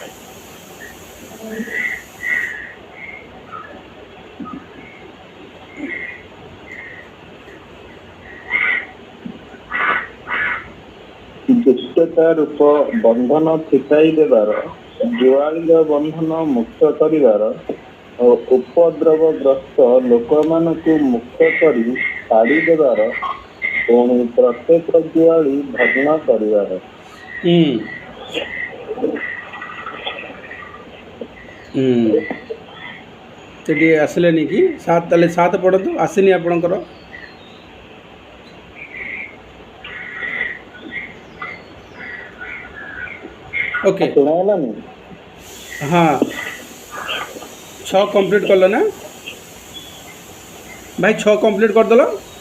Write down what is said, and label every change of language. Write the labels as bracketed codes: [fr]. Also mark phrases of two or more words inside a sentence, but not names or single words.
[or] ଦୁଷ୍ଟତା ରୂପ ବନ୍ଧନ ଫିଟାଇ ଦେବାର ଜୁଆଳିର ବନ୍ଧନ ମୁକ୍ତ କରିବାର ଓ ଉପଦ୍ରବଗ୍ରସ୍ତ ଲୋକମାନଙ୍କୁ ମୁକ୍ତ କରି ଛାଡ଼ି ଦେବାର ପୁଣି ପ୍ରତ୍ୟେକ ଜୁଆଳି ଭଗ୍ନ କରିବାର. ସେଠି ଆସିଲେନି କି 7 ତାହେଲେ 7 ପଢ଼ନ୍ତୁ. ଆସିନି ଆପଣଙ୍କର? [hi] ओके हाँ 6 कंप्लीट कर लो ना भाई 6 कंप्लीट कर दलो